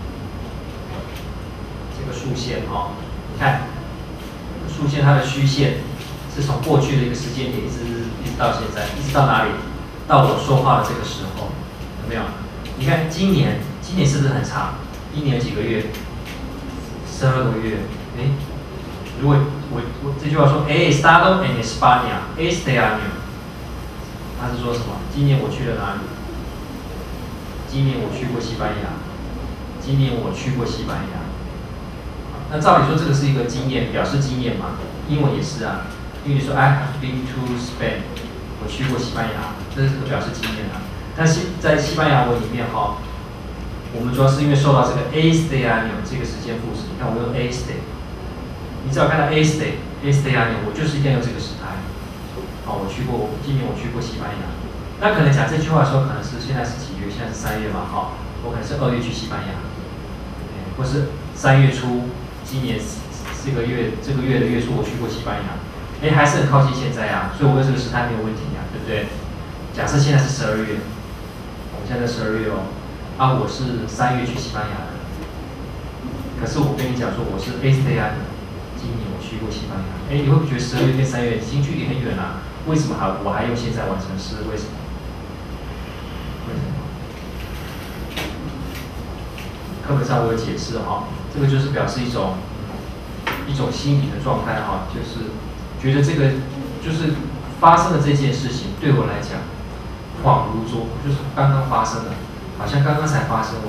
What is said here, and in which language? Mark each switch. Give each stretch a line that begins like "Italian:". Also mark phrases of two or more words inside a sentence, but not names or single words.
Chinese: 这个竖线你看竖线它的虚线是从过去的一个时间点一直到现在，一直到哪里？到我说话的这个时候，有没有？你看今年是不是很长？一年有几个月？12个月。如果我这句话说
Spanish: he estado en España este año，
Chinese: 他是说什么？今年我去了哪里？今年我去过西班牙。今年我去过西班牙。那照理说这个是一个经验，表示经验嘛。英文也是因为你说
English: I have been to Spain，
Chinese: 我去过西班牙，这是表示经验但是在西班牙文里面我们主要是因为受到这个
Spanish: este año
Chinese: 这个时间副词，你看我用 este。你只要看到
Spanish: este año，
Chinese: 我就是一定要用这个时态。今年我去过西班牙。那可能讲这句话的时候，可能是现在是几月？现在是3月嘛，我可能是2月去西班牙，或是3月初，今年这个月的月初我去过西班牙，还是很靠近现在所以我用这个时态没有问题对不对？假设现在是12月，我们现在12月我是3月去西班牙的，可是我跟你讲说我是
Spanish: este año。
Chinese: 今年我去过西班牙，你会不会觉得12月跟3月已经距离很远为什么我还用现在完成式？为什么？课本上我有解释这个就是表示一种心理的状态就是觉得这个就是发生的这件事情对我来讲恍如昨，就是刚刚发生的，好像刚刚才发生。